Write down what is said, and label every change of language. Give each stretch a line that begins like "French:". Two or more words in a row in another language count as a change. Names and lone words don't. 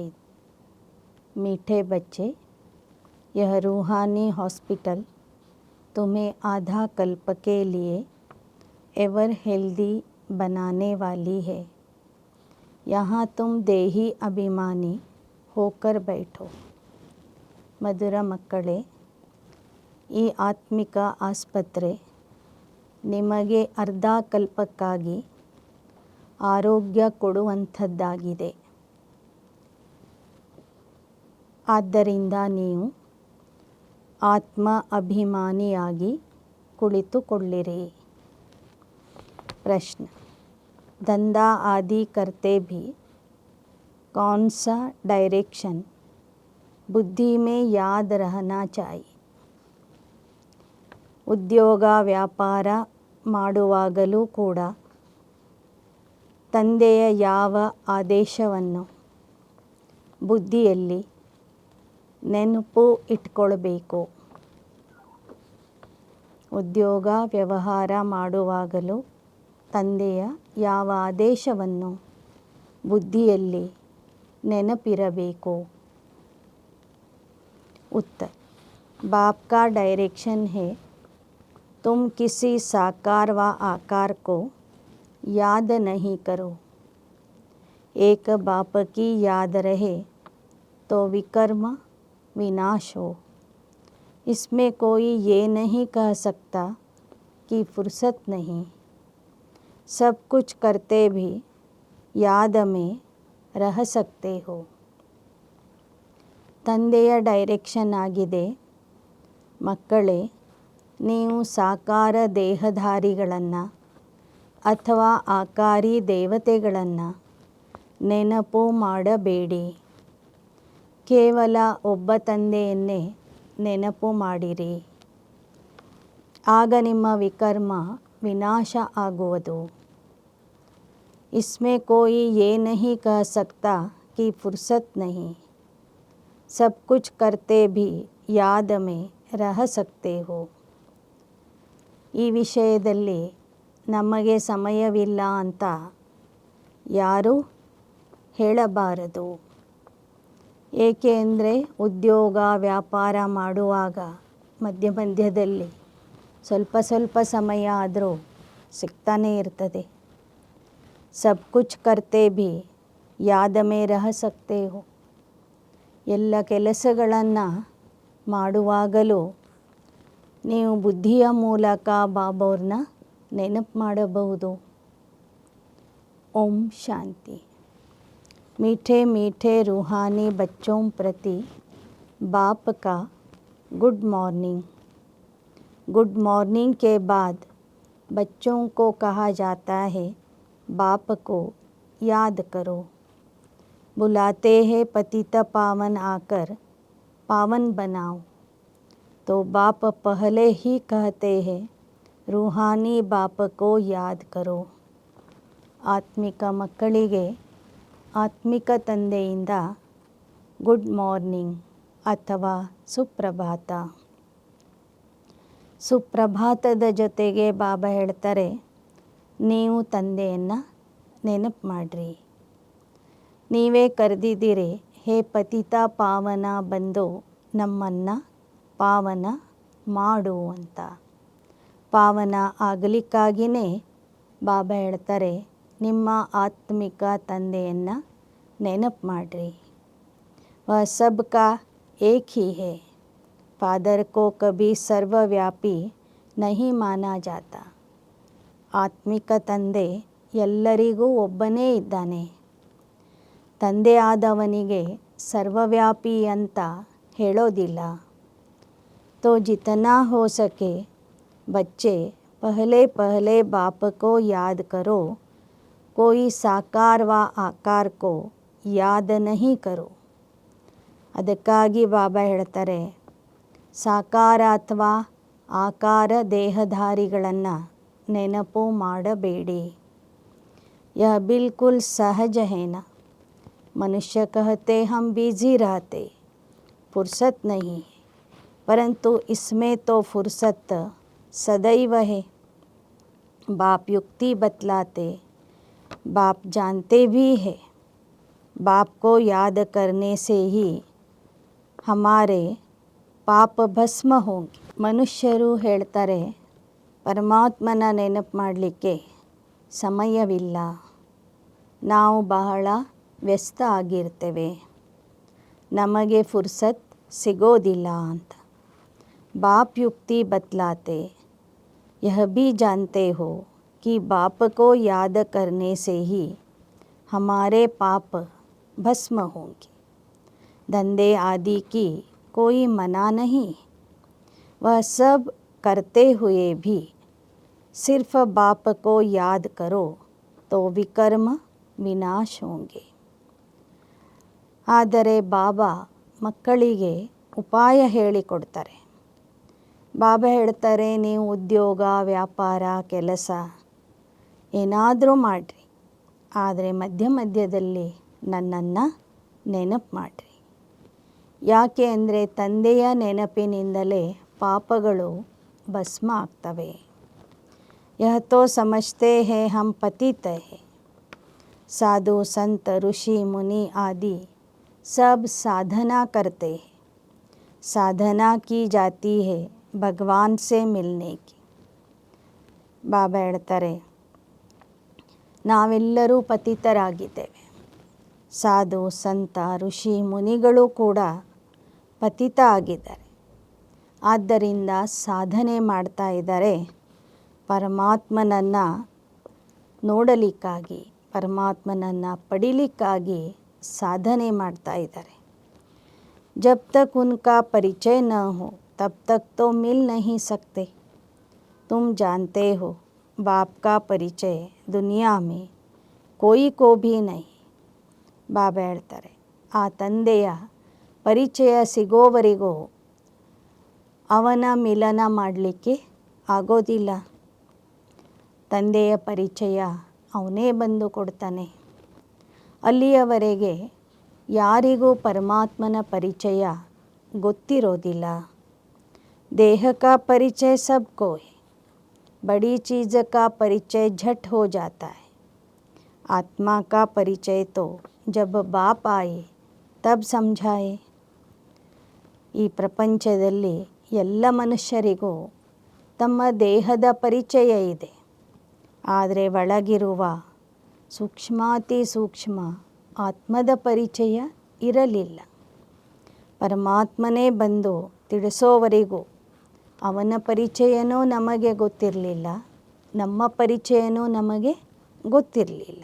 Hindi: मीठे बच्चे, यह रूहानी हॉस्पिटल तुम्हें आधा कल्प के लिए
English: ever healthy
Hindi: बनाने वाली है। यहाँ तुम देही अभिमानी होकर बैठो।
Kannada: ಮಧುರ ಮಕ್ಕಳೇ, ಈ ಆತ್ಮಿಕ ಆಸ್ಪತ್ರೆ ನಿಮಗೆ ಅರ್ಧ ಕಲ್ಪಕ್ಕಾಗಿ ಆರೋಗ್ಯ ಕೊಡುವಂಥದ್ದಾಗಿದೆ. ಆದ್ದರಿಂದ ನೀವು ಆತ್ಮ ಅಭಿಮಾನಿಯಾಗಿ ಕುಳಿತುಕೊಳ್ಳಿರಿ.
Hindi: प्रश्न, धंधा आदि करते भी कौन सा डायरेक्शन बुद्धि में याद रहना चाहिए?
Kannada: ಉದ್ಯೋಗ ವ್ಯಾಪಾರ ಮಾಡುವಾಗಲೂ ಕೂಡ ತಂದೆಯ ಯಾವ ಆದೇಶವನ್ನು ಬುದ್ಧಿಯಲ್ಲಿ ನೆನಪು ಇಟ್ಕೊಳ್ಬೇಕು? ಉದ್ಯೋಗ ವ್ಯವಹಾರ ಮಾಡುವಾಗಲೂ ತಂದೆಯ ಯಾವ ಆದೇಶವನ್ನು ಬುದ್ಧಿಯಲ್ಲಿ ನೆನಪಿರಬೇಕು?
Hindi: उत्तर, बाप का डायरेक्शन है तुम किसी साकार व आकार को याद नहीं करो। एक बाप की याद रहे तो विकर्म विनाश हो। इसमें कोई ये नहीं कह सकता कि फुर्सत नहीं। सब कुछ करते भी याद में रह सकते हो।
Kannada: ತಂದೆಯ ಡೈರೆಕ್ಷನ್ ಆಗಿದೆ, ಮಕ್ಕಳೇ, ನೀವು ಸಾಕಾರ ದೇಹಧಾರಿಗಳನ್ನು ಅಥವಾ ಆಕಾರಿ ದೇವತೆಗಳನ್ನು ನೆನಪು ಮಾಡಬೇಡಿ. ಕೇವಲ ಒಬ್ಬ ತಂದೆಯನ್ನೇ ನೆನಪು ಮಾಡಿರಿ. ಆಗ ನಿಮ್ಮ ವಿಕರ್ಮ ವಿನಾಶ ಆಗುವುದು.
Hindi: इसमें कोई ये नहीं कह सकता कि फुर्सत नहीं। सब कुछ करते भी याद में रह सकते हो.
Kannada: ಈ ವಿಷಯದಲ್ಲಿ ನಮಗೆ ಸಮಯವಿಲ್ಲ ಅಂತ ಯಾರೂ ಹೇಳಬಾರದು. ಏಕೆ ಅಂದರೆ ಉದ್ಯೋಗ ವ್ಯಾಪಾರ ಮಾಡುವಾಗ ಮಧ್ಯದಲ್ಲಿ ಸ್ವಲ್ಪ ಸಮಯ ಆದರೂ ಸಿಗ್ತಾನೇ ಇರ್ತದೆ.
Hindi: सब कुछ करते भी याद में रह सकते हो.
Kannada: ಎಲ್ಲ ಕೆಲಸಗಳನ್ನು ಮಾಡುವಾಗಲೂ ನೀವು ಬುದ್ಧಿಯ ಮೂಲಕ ಬಾಬವ್ರನ್ನ ನೆನಪು ಮಾಡಬಹುದು. ಓಂ ಶಾಂತಿ.
Hindi: मीठे मीठे रूहानी बच्चों प्रति बाप का
English: good morning. good morning
Hindi: के बाद बच्चों को कहा जाता है, बाप को याद करो। बुलाते हैं पतित पावन आकर पावन बनाओ। तो बाप पहले ही कहते हैं, रूहानी बाप को याद करो.
Kannada: ಆತ್ಮಿಕ ಮಕ್ಕಳಿಗೆ ಆತ್ಮಿಕ ತಂದೆಯಿಂದ
English: good morning
Kannada: ಅಥವಾ ಸುಪ್ರಭಾತ. ಸುಪ್ರಭಾತದ ಜೊತೆಗೆ ಬಾಬಾ ಹೇಳ್ತಾರೆ, ನೀವು ತಂದೆಯನ್ನು ನೆನಪು ಮಾಡಿರಿ. ನೀವೇ ಕರೆದಿದ್ದೀರಿ, ಹೇ ಪತಿತ ಪಾವನ ಬಂದು ನಮ್ಮನ್ನು ಪಾವನ ಮಾಡು ಅಂತ. ಪಾವನ ಆಗಲಿಕ್ಕಾಗಿಯೇ ಬಾಬಾ ಹೇಳ್ತಾರೆ, ನಿಮ್ಮ ಆತ್ಮಿಕ ತಂದೆಯನ್ನು ನೆನಪು ಮಾಡಿರಿ.
Hindi: वह सबका एक ही है। फादर को कभी सर्वव्यापी नहीं माना जाता.
Kannada: ಆತ್ಮಿಕ ತಂದೆ ಎಲ್ಲರಿಗೂ ಒಬ್ಬನೇ ಇದ್ದಾನೆ. ತಂದೆ ಆದವನಿಗೆ ಸರ್ವವ್ಯಾಪಿ ಅಂತ ಹೇಳೋದಿಲ್ಲ.
Hindi: तो जितना हो सके बच्चे पहले बाप को याद करो. कोई साकार व आकार को याद नहीं करो.
Kannada: ಅದಕ್ಕಾಗಿ ಬಾಬಾ ಹೇಳ್ತಾರೆ, ಸಾಕಾರ ಅಥವಾ ಆಕಾರ ದೇಹಧಾರಿಗಳನ್ನು ನೆನಪು ಮಾಡಬೇಡಿ.
Hindi: यह बिल्कुल सहज है ना. मनुष्य कहते हम बिजी रहते, फुर्सत नहीं. परंतु इसमें तो फुर्सत सदैव है। बाप युक्ति बतलाते, बाप जानते भी है, बाप को याद करने से ही हमारे
Kannada: ಪಾಪ ಭಸ್ಮ ಹೋಗಿ. ಮನುಷ್ಯರು ಹೇಳ್ತಾರೆ, ಪರಮಾತ್ಮನ ನೆನಪು ಮಾಡಲಿಕ್ಕೆ ಸಮಯವಿಲ್ಲ, ನಾವು ಬಹಳ ವ್ಯಸ್ತ ಆಗಿರ್ತೇವೆ, ನಮಗೆ ಫುರ್ಸತ್ ಸಿಗೋದಿಲ್ಲ ಅಂತ.
Hindi: बाप युक्ति बतलाते, यह भी जानते हो कि बाप को याद करने से ही हमारे पाप भस्म होंगे। धंधे आदि की कोई मना नहीं, वह सब करते हुए भी सिर्फ बाप को याद करो तो विकर्म विनाश होंगे.
Kannada: ಆದರೆ ಬಾಬಾ ಮಕ್ಕಳಿಗೆ ಉಪಾಯ ಹೇಳಿಕೊಡ್ತಾರೆ. ಬಾಬಾ ಹೇಳ್ತಾರೆ, ನೀವು ಉದ್ಯೋಗ, ವ್ಯಾಪಾರ, ಕೆಲಸ ಏನಾದರೂ ಮಾಡಿರಿ, ಆದರೆ ಮಧ್ಯದಲ್ಲಿ ನನ್ನನ್ನು ನೆನಪು ಮಾಡಿರಿ. ಯಾಕೆ ಅಂದರೆ ತಂದೆಯ ನೆನಪಿನಿಂದಲೇ ಪಾಪಗಳು ಭಸ್ಮ ಆಗ್ತವೆ.
Hindi: यह तो समझते हैं हम पतित हैं, साधु संत ऋषि मुनि आदि सब साधना करते हैं, साधना की जाती है भगवान से मिलने की.
Kannada: ಬಾಬಾ ಹೇಳ್ತಾರೆ, ನಾವೆಲ್ಲರೂ ಪತಿತರಾಗಿದ್ದೇವೆ. ಸಾಧು ಸಂತ ಋಷಿ ಮುನಿಗಳು ಕೂಡ ಪತಿತ ಆಗಿದ್ದಾರೆ. ಆದ್ದರಿಂದ ಸಾಧನೆ ಮಾಡ್ತಾ ಇದ್ದಾರೆ, ಪರಮಾತ್ಮನನ್ನು ನೋಡಲಿಕ್ಕಾಗಿ, ಪರಮಾತ್ಮನನ್ನು ಪಡಿಲಿಕ್ಕಾಗಿ ಸಾಧನೆ ಮಾಡ್ತಾ ಇದ್ದಾರೆ.
Hindi: जब तक उनका परिचय न हो तब तक तो मिल नहीं सकते. तुम जानते हो बाप का परिचय दुनिया में कोई को भी नहीं.
Kannada: ಬಾಬಾ ಹೇಳ್ತಾರೆ, ಆ ತಂದೆಯ ಪರಿಚಯ ಸಿಗೋವರೆಗೂ ಅವನ ಮಿಲನ ಮಾಡಲಿಕ್ಕೆ ಆಗೋದಿಲ್ಲ. ತಂದೆಯ ಪರಿಚಯ ಅವನೇ ಬಂದು ಕೊಡ್ತಾನೆ. ಅಲ್ಲಿಯವರೆಗೆ ಯಾರಿಗೂ ಪರಮಾತ್ಮನ ಪರಿಚಯ ಗೊತ್ತಿರೋದಿಲ್ಲ.
Hindi: देह का परिचय सबको है, बड़ी चीज़ का परिचय झट हो जाता है. आत्मा का परिचय तो जब बाप आए तब समझाए.
Kannada: ಈ ಪ್ರಪಂಚದಲ್ಲಿ ಎಲ್ಲ ಮನುಷ್ಯರಿಗೂ ತಮ್ಮ ದೇಹದ ಪರಿಚಯ ಇದೆ, ಆದರೆ ಒಳಗಿರುವ ಸೂಕ್ಷ್ಮಾತಿ ಸೂಕ್ಷ್ಮ ಆತ್ಮದ ಪರಿಚಯ ಇರಲಿಲ್ಲ. ಪರಮಾತ್ಮನೇ ಬಂದು ತಿಳಿಸೋವರೆಗೂ ಅವನ ಪರಿಚಯನೂ ನಮಗೆ ಗೊತ್ತಿರಲಿಲ್ಲ, ನಮ್ಮ ಪರಿಚಯನೂ ನಮಗೆ ಗೊತ್ತಿರಲಿಲ್ಲ.